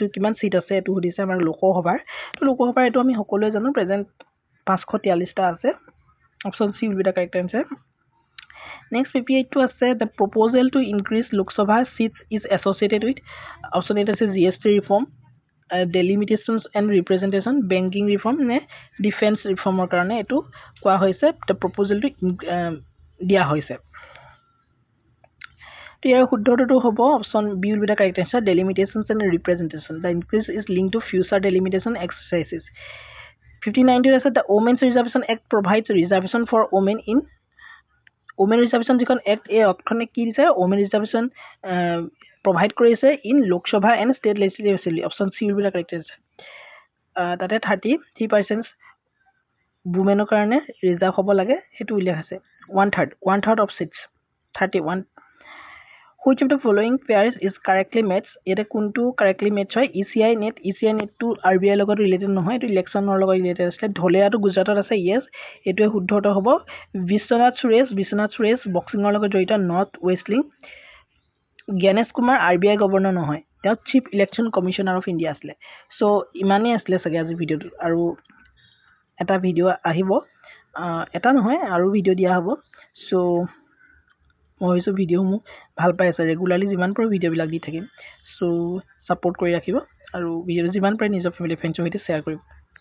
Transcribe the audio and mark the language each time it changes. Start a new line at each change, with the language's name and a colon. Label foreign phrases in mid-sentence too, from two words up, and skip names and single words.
Assamese: কিমান সিট আছে এইটো সুধিছে আমাৰ লোকসভাৰ তো লোকসভাৰ এইটো আমি সকলোৱে জানো প্ৰেজেণ্ট 543টা আছে
English: option C will be the correct answer next
Assamese: 58 টো আছে
English: the proposal to increase Lok Sabha seats is associated with option at
Assamese: আছে
English: GST reform delimitations and representation banking reform
Assamese: নে ডিফেন্স ৰিফৰ্মৰ কাৰণে এটো কোৱা হৈছে
English: the proposal to
Assamese: দিয়া হৈছে ইয়াৰ শুদ্ধটো হ'ব
English: অপশ্যন বি will be the correct answer delimitations and representation the increase is linked to future delimitation exercises
Assamese: 59 টো আছে
English: the women's reservation act provides reservation for women in women reservation
Assamese: যিখন act এই অক্ষণে কি দিছে
English: women reservation provide কৰিছে in Lok Sabha and state legislative assembly option C will be the correct answer
Assamese: তাতে 33% women কাৰণে ৰিজাৰ্ভ হ'ব লাগে হেতু উল্লেখ আছে
English: one third of seats 31 which of the following pairs is correctly matched
Assamese: এটা কোনটো
English: correctly match হয় ECI net to RBI
Assamese: লগত ৰিলেটেড নহয় এটো ইলেকশনৰ লগত ৰিলেটেড আছে ঢলেয়াটো গুজৰাটত আছে yes এটোৱে শুদ্ধটো হ'ব বিশ্বনাথ সুৰেশ বক্সিংৰ লগত জড়িত নৰ্থ ৱেষ্টলিং জ্ঞানেশ কুমাৰ RBI গভৰ্ণৰ নহয় তেওঁ
English: Chief Election Commissioner of India
Assamese: আছিলে সো ইমানেই আছিলে সগে আজি ভিডিওটো আৰু এটা ভিডিও আহিব এটা নহয় আৰু ভিডিও দিয়া হ'ব সো মই ভাবিছো ভিডিওসমূহ ভাল পাই আছে ৰেগুলাৰলি যিমান পাৰো ভিডিও বিলাক দি থাকিম সো সাপোৰ্ট কৰি ৰাখিব আৰু ভিডিও যিমান পাৰে নিজৰ ফ্যামিলি ফ্ৰেণ্ডছৰ সৈতে শ্বেয়াৰ কৰিব